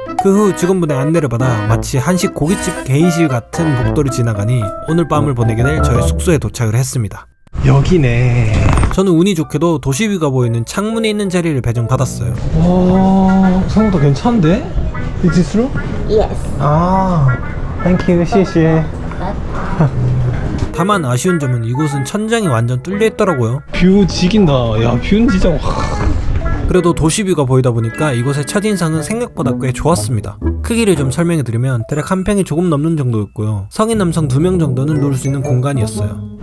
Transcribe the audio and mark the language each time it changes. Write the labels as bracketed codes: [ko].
[ko] 그 후 직원분의 안내를 받아 마치 한식 고깃집 개인실 같은 복도를 지나가니 오늘 밤을 보내게 될 저의 숙소에 도착을 했습니다. 여기네. 저는 운이 좋게도 도시뷰가 보이는 창문에 있는 자리를 배정받았어요. 와, 생각보다 괜찮은데? [en] Is this true? [ko] Yes. [en] 아, thank you, [zh] 谢谢. [ko] 다만 아쉬운 점은 이곳은 천장이 완전 뚫려 있더라고요. 뷰 지긴다. 야, 뷰는 진짜 그래도 도시뷰가 보이다 보니까 이곳의 첫인상은 생각보다 꽤 좋았습니다. 크기를 좀 설명해드리면 대략 한 평이 조금 넘는 정도였고요. 성인 남성 2명 정도는 누울 수 있는 공간이었어요.